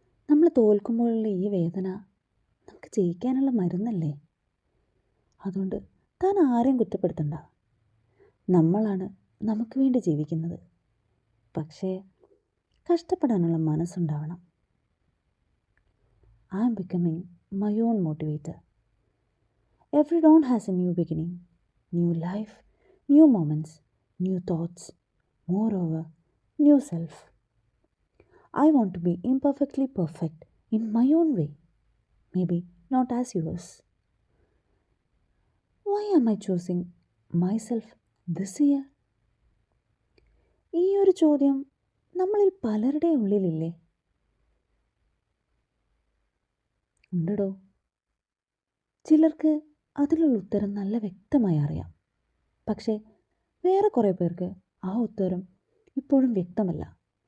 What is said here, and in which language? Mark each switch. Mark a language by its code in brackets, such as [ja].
[ml] നമ്മൾ തോൽക്കുമ്പോഴുള്ള ഈ വേദന നമുക്ക് ജയിക്കാനുള്ള മരുന്നല്ലേ. അതുകൊണ്ട് താൻ ആരെയും കുറ്റപ്പെടുത്തണ്ട. നമ്മളാണ് നമുക്ക് വേണ്ടി ജീവിക്കുന്നത്. പക്ഷേ കഷ്ടപ്പെടാനുള്ള മനസ്സുണ്ടാവണം. [en] I am becoming my own motivator. Every dawn has a new beginning, new life, new moments, new thoughts, moreover, new self. I want to be imperfectly perfect in my own way, maybe not as yours. Why am I choosing myself this year? [ml] ഈ ഒരു ചോദ്യം നമ്മളിൽ പലരുടെ ഉള്ളിലില്ലേ? ഉണ്ടോ? ചിലർക്ക് അതിലുള്ള ഉത്തരം നല്ല വ്യക്തമായി അറിയാം. പക്ഷേ വേറെ കുറേ പേർക്ക് ആ ഉത്തരം ഇപ്പോഴും വ്യക്തമല്ല.